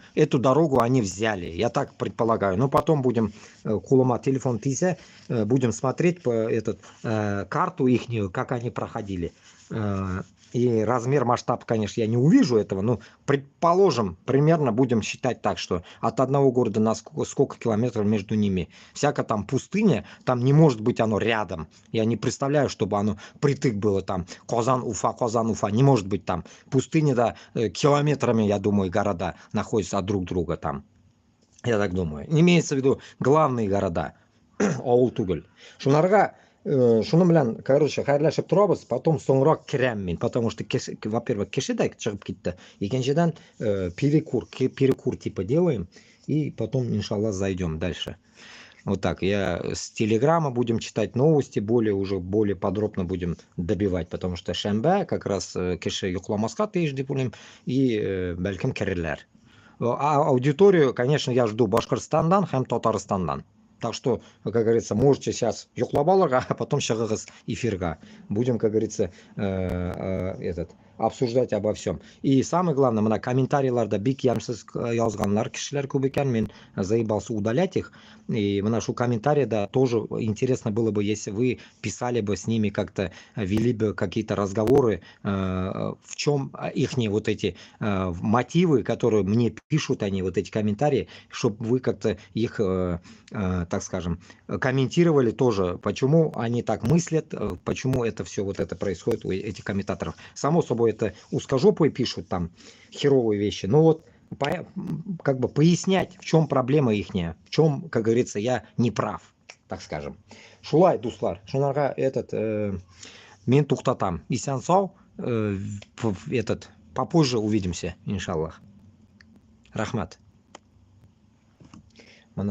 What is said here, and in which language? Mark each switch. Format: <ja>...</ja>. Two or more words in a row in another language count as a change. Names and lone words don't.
<ru>Эту дорогу они взяли, я так предполагаю. Но потом будем,</ru> <tt>кулома телефон тися,</tt> <ru>будем смотреть по карту ихнюю, как они проходили. И размер, масштаб, конечно, я не увижу этого, но предположим, примерно будем считать так, что от одного города на сколько километров между ними. Всяко там пустыня, там не может быть оно рядом. Я не представляю, чтобы оно притык было там. Казан-Уфа, не может быть там. Пустыня, да, километрами, я думаю, города находятся от друг друга там. Я так думаю. Имеется в виду главные города.</ru> <tt>Ауыл түгел. Шунарга шуны белән, короче, хәерләшеп торабыз, потом соңрак керәм мин,</tt> <ru>потому что, во-первых,</ru> <tt>кеше дә чыгып китте, икенчедән</tt> <ru>перекур типа делаем, и потом, иншаллах, зайдем дальше. Вот так, я с телеграма будем читать новости, более подробно будем добивать, потому что шәмбә как раз</ru> <tt>кеше йокламаска тиеш дип уйлыйм,</tt> <ru>и</ru> <tt>бәлкем керерләр.</tt> <ru>А аудиторию, конечно, я жду</ru> <tt>Башкортостандан һәм Татарстандан.</tt> <ru>Так что, как говорится, можете сейчас йоклабаларга, а потом</ru> <tt>чыгыгыз эфирга.</tt> <ru>Будем, как говорится, обсуждать обо всем. И самое главное,</ru> <tt>мына комментарийларда бик ямсыз язганлар кешеләр күп икән, мен</tt> <ru>заебался удалять их. И</ru> <tt>мына шу комментарийда</tt> <ru>тоже интересно было бы, если вы писали бы с ними как-то, вели бы какие-то разговоры, в чем ихние вот эти мотивы, которые мне пишут они, вот эти комментарии, чтобы вы как-то их, так скажем, комментировали тоже, почему они так мыслят, почему это все вот это происходит у этих комментаторов. Само собой, это узкожопые пишут там херовые вещи, но вот как бы пояснять, в чем проблема ихняя, в чем, как говорится, я не прав, так скажем.</ru> <tt>Шулай, дуслар, шунарга мен туктатам. Исән сау,</tt> <ru>попозже увидимся, иншаллах.</ru> <tt>Рахмат.</tt>